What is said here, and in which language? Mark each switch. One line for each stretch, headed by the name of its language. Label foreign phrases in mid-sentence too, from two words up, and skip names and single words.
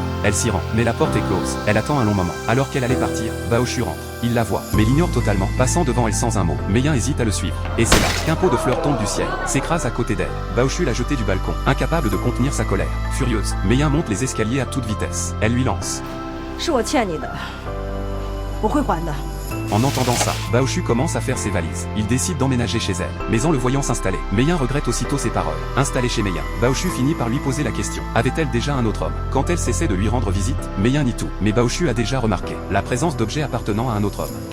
French: Elle s'y rend, mais la porte est close. Elle attend un long moment. Alors qu'elle allait partir, Baoshu rentre. Il la voit, mais l'ignore totalement, passant devant elle sans un mot. Meiyin hésite à le suivre. Et c'est là qu'un pot de fleurs tombe du ciel, s'écrase à côté d'elle. Baoshu l'a jeté du balcon, incapable de contenir sa colère. Furieuse, Meiyin monte les escaliers à toute vitesse. Elle lui lance.
Chinese: 是我欠你的，我会还的。
French: En entendant ça, Baoshu commence à faire ses valises. Il décide d'emménager chez elle, mais en le voyant s'installer, Meiyin regrette aussitôt ses paroles. Installée chez Meiyin, Baoshu finit par lui poser la question. Avait-elle déjà un autre homme? Quand elle cessait de lui rendre visite, Meiyin nie tout, mais Baoshu a déjà remarqué la présence d'objets appartenant à un autre homme.